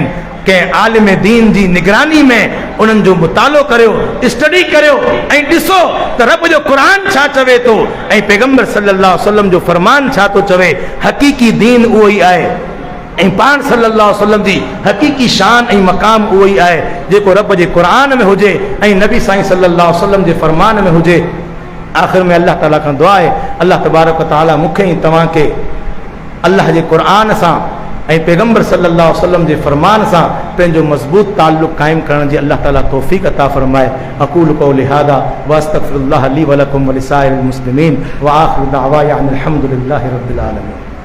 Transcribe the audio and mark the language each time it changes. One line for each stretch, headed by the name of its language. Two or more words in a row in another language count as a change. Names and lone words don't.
Sindhi: कंहिं आलिम दीन जी निगरानी में उन्हनि जो मुतालो करियो, स्टडी करियो ऐं ॾिसो त रब जो क़ुरान छा चवे थो ऐं पैगंबर
Arabic: صلى الله عليه وسلم
Sindhi: जो फरमान छा थो चवे। हक़ीक़ी दीन उहो ई आहे ऐं पाण
Arabic: صلى الله عليه وسلم
Sindhi: जी हक़ीक़ी शान ऐं मक़ाम उहो ई आहे जेको रब जे क़ुरान में हुजे ऐं नबी साईं
Arabic: صلى الله عليه وسلم
Sindhi: जे फरमान में हुजे। आख़िर में अल्लाह ताला खां दुआ आहे,
Arabic: الله تبارك وتعالى
Sindhi: मूंखे ऐं तव्हांखे अल्लाह जे क़ुरान सां ऐं पैगंबर
Arabic: صلى الله عليه وسلم
Sindhi: जे फरमान सां पंहिंजो मज़बूत ताल्लुक़ क़ाइमु करण जी अल्लाह ताला तौफ़ीक़ अता फ़रमाए।
Arabic: أقول قولي هذا وأستغفر الله لي ولكم ولسائر المسلمين وآخر دعوانا أن الحمد لله رب العالمين.